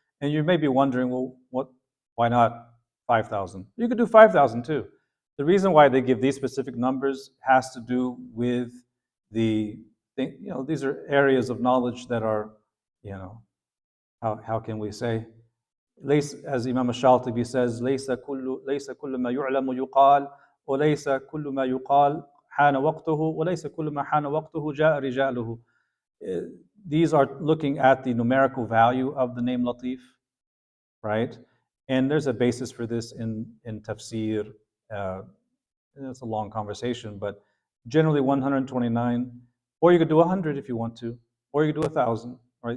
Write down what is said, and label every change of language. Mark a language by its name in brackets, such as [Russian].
[English] And you may be wondering, well, why not 5,000? You could do 5,000 too. The reason why they give these specific numbers has to do with these are areas of knowledge that are, how can we say? As Imam al-Shatibi says, [Arabic] ليس كل ما يعلم يقال وليس كل ما يقال حان وقته وليس كل ما حان وقته جاء رجاله. [English] These are looking at the numerical value of the name Latif, right? And there's a basis for this in tafsir. It's a long conversation, but generally 129, or you could do 100 if you want to, or you could do 1,000, right?